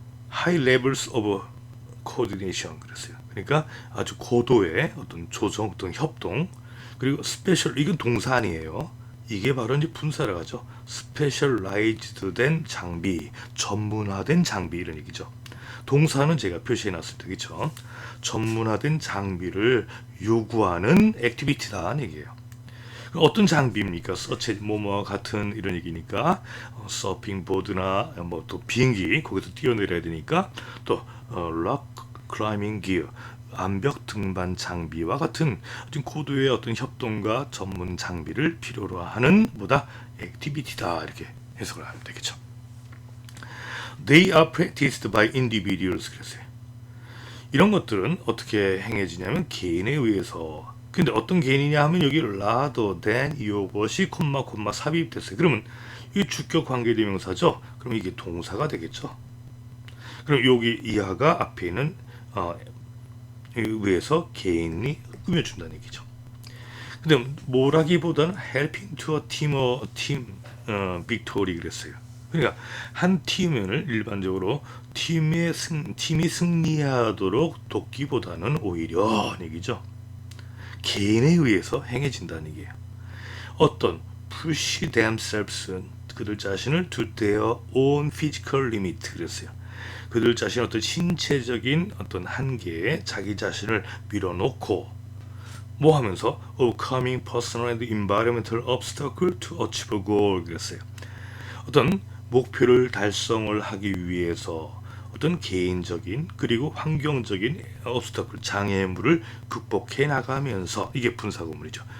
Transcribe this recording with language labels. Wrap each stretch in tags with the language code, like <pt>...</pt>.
<en>High levels of coordination</en> <ko>그랬어요. 그러니까 아주 고도의 어떤 조정, 어떤 협동, 그리고 스페셜 이건 동사 아니에요. 이게 바로 이제 분사를 하죠. 스페셜라이즈드 된 장비, 전문화된 장비 이런 얘기죠. 동사는 제가 표시해 놨습니다. 그렇죠? 전문화된 장비를 요구하는 액티비티다는 얘기예요. 어떤 장비입니까? 서치 뭐뭐와 같은 이런 얘기니까 서핑 보드나 뭐 또 비행기 거기서 뛰어내려야 되니까 또 락 클라이밍 기어 암벽 등반 장비와 같은 어떤 고도의 어떤 협동과 전문 장비를 필요로 하는 뭐다 액티비티다 이렇게 해석을 하면 되겠죠.</ko> <en>They are practiced by individuals</en> <ko>그랬어요. 이런 것들은 어떻게 행해지냐면 개인에 의해서. 근데 어떤 개인이냐 하면 여기</ko> <en>rather than</en> <ko>이것이 콤마 삽입됐어요. 그러면 이 주격 관계대명사죠. 그럼 이게 동사가 되겠죠. 그럼 여기 이하가 앞에 있는 의해서 개인이 꾸며준다는 얘기죠. 근데 뭐라기보다는</ko> <en>helping to a team victory</en> <ko>그랬어요. 그러니까 한 팀을 일반적으로 팀이 승리하도록 돕기보다는 오히려 얘기죠. 개인에 의해서 행해진다는 얘기예요. 어떤</ko> <en>push themselves</en> <ko>그들 자신을</ko> <en>to their own physical limit</en> <ko>그랬어요. 그들 자신의 어떤 신체적인 어떤 한계에 자기 자신을 밀어놓고 뭐 하면서</ko> <en>overcoming personal and environmental obstacle to achieve a goal</en> <ko>그랬어요. 어떤 목표를 달성을 하기 위해서 어떤 개인적인 그리고 환경적인 obstacle 장애물을 극복해 나가면서 이게 분사구문이죠.</ko>